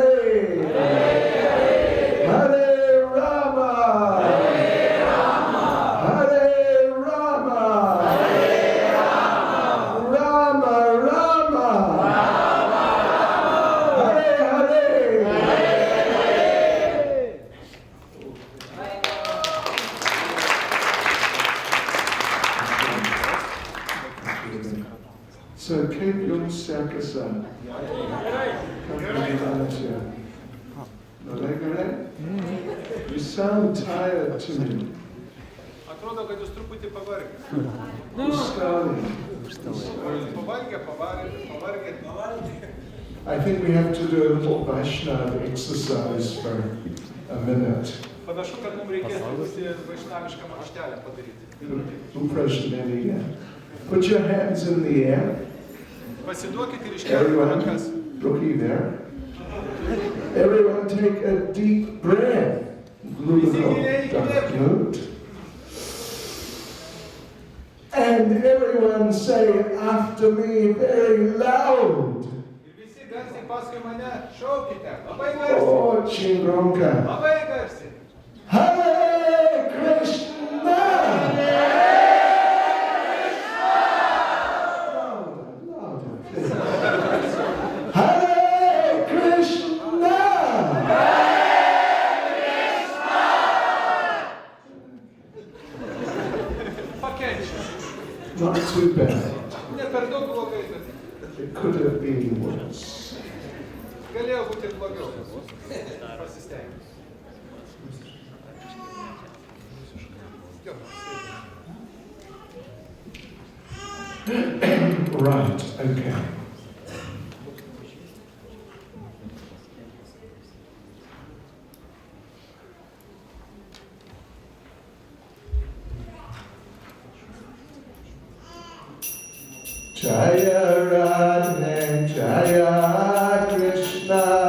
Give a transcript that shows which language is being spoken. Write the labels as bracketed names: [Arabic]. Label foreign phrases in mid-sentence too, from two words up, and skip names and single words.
[Sanskrit] Hare Hare Rama. Hare Rama. Hare Rama. Hare Rama. Rama Rama. Hare Hare. [English] So keep your sakasa. You sound tired to me. [Lithuanian] Atrodo, kad jūs truputį pavargę. Pavargę. [English] I think we have to do a little Vaishnava exercise for a minute. [Lithuanian] Panašu, kad mums reikės truputį vaishnavišką mankštelę padaryti. [English] Put your hands in the air. [Lithuanian] Pasiduokit ir iškelkite [English] Everyone, [Lithuanian] rankas. [English] looky there. Everyone take a deep breath. And everyone say after me very loud. [Lithuanian] Visi garsiai paskui mane šaukite. Labai garsiai. Oh, Chingronka. Labai garsiai. [Sanskrit] Hare Krishna. Hare Krishna. [Lithuanian] Pakenčia. [English] Not too bad. [Lithuanian] Ne per daug blogai, bet [English] It could have been worse. [Lithuanian] galėjo būti ir blogiau. Pasistengti. [English] Right, okay. [Sanskrit] Jaya Radhe, Jaya Krishna,